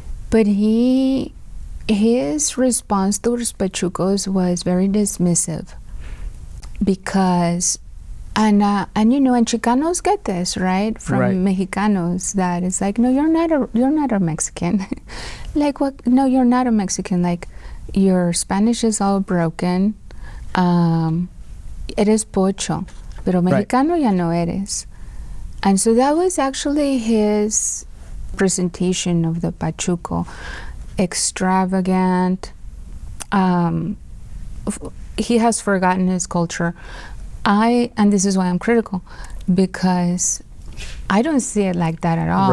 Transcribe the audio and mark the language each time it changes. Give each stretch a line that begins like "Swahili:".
English: But his response to los Pachucos was very dismissive because, and Chicanos get this, right, from Mexicanos, that it's like, no, you're not a Mexican. Like, what? No, you're not a Mexican. Like, your Spanish is all broken.
Spanish: Eres pocho, pero Mexicano ya no eres.
English: And so that was actually his presentation of the Pachuco. Extravagant. He has forgotten his culture. And this is why I'm critical, because I don't see it like that at all.